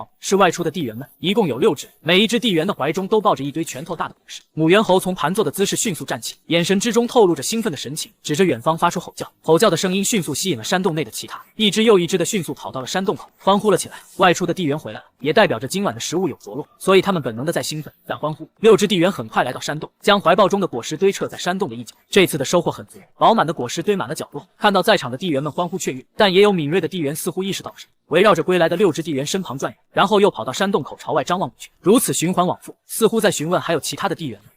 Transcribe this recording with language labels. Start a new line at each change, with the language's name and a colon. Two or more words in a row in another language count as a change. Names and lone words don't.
Chinese: 是外出的地緣們，一共有6隻，每一隻地緣的懷中都抱着一堆拳頭大的果實。母猿猴從盤坐的姿勢迅速站起，眼神之中透露着興奮的神情，指着遠方發出吼叫。吼叫的聲音迅速吸引了山洞內的其他，一隻又一隻的迅速跑到了山洞口，歡呼了起來。外出的地緣回來了，也代表着今晚的食物有着落，所以他們本能的在興奮，在歡呼。6隻地緣很快來到山洞，將懷抱中的果實堆砌在山洞的一角。這次的收穫很足，飽滿的果實堆滿了角落。看到在場的地緣們歡呼雀躍，但也有敏銳的地緣似乎意識到了什麼，圍繞着歸來的6隻地緣身旁轉悠，然後又跑到山洞口朝外張望過去，如此循環往復，似乎在詢問還有其他的地緣們。